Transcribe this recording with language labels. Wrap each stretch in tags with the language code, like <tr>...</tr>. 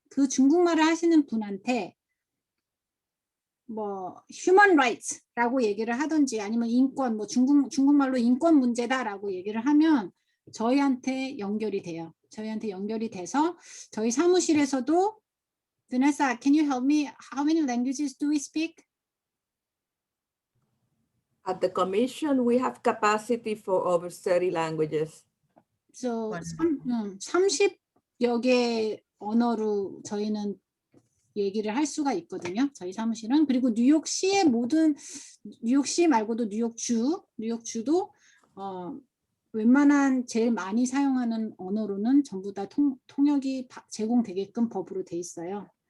<ko>그 중국말을 하시는 분한테 뭐 human rights라고 얘기를 하든지 아니면 인권, 뭐 중국말로 인권 문제다라고 얘기를 하면 저희한테 연결이 돼요. 저희한테 연결이 돼서 저희 사무실에서도</ko> <en>Vanessa, can you help me? How many languages do we speak? At the commission, we have capacity for over 30 languages. So Wonderful.</en> <ko>30여 개 언어로 저희는 얘기를 할 수가 있거든요. 저희 사무실은. 그리고 뉴욕시의 모든 뉴욕시 말고도 뉴욕주도 웬만한 제일 많이 사용하는 언어로는 전부 다 통역이 제공되게끔 법으로 돼 있어요.</ko>